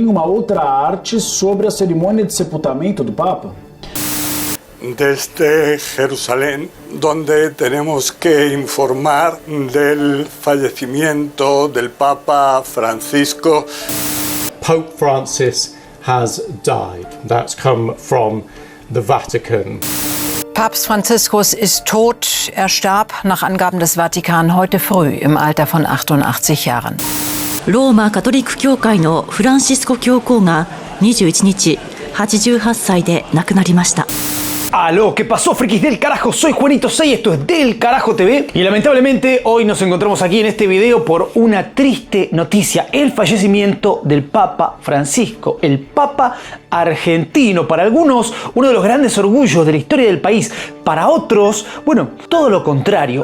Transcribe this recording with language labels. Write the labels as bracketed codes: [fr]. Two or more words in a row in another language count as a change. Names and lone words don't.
[pt] uma outra arte sobre a cerimônia de sepultamento do Papa? [es] Desde Jerusalén, donde tenemos que informar del fallecimiento del Papa Francisco. [en] Pope Francis has died. That's come from the Vatican. [de] Papst Franziskus ist tot. Er starb nach Angaben des Vatikan heute früh im Alter von 88 Jahren. [ja] ローマカトリック教会のフランシスコ教皇が21日、88歳で亡くなりました。 [es] Aló, ¿qué pasó, frikis del carajo? Soy Juanito 6, esto es Del Carajo TV y lamentablemente hoy nos encontramos aquí en este video por una triste noticia, el fallecimiento del Papa Francisco, el Papa argentino. Para algunos, uno de los grandes orgullos de la historia del país, para otros, bueno, todo lo contrario.